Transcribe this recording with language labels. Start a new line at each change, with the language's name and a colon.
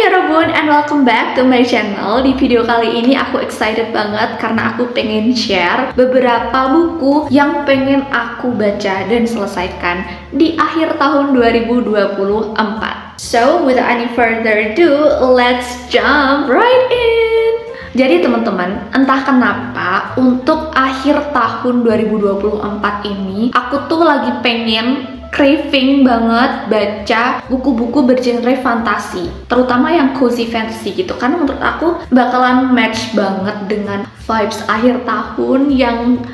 English: Bun, and welcome back to my channel.
Indonesian: Di video kali ini aku excited banget karena aku pengen share beberapa buku yang pengen aku baca dan selesaikan di akhir tahun 2024.
English: So, without any further ado, let's jump right in.
Indonesian: Jadi teman-teman, entah kenapa untuk akhir tahun 2024 ini aku tuh lagi pengen craving banget baca buku-buku bergenre fantasi, terutama yang cozy fantasy gitu, karena menurut aku bakalan match banget dengan vibes akhir tahun yang